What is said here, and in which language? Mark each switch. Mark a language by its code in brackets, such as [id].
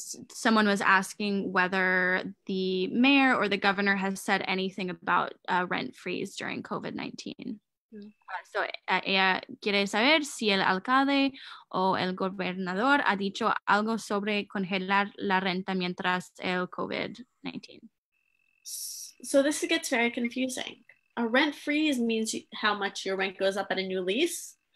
[en] Someone was asking whether the mayor or the governor has said anything about rent freeze during COVID-19. [es] So ella quiere saber si el alcalde o el gobernador ha dicho algo sobre congelar la renta mientras el COVID-19. [en] So this gets very confusing. A rent freeze means how much your rent goes up at a new lease.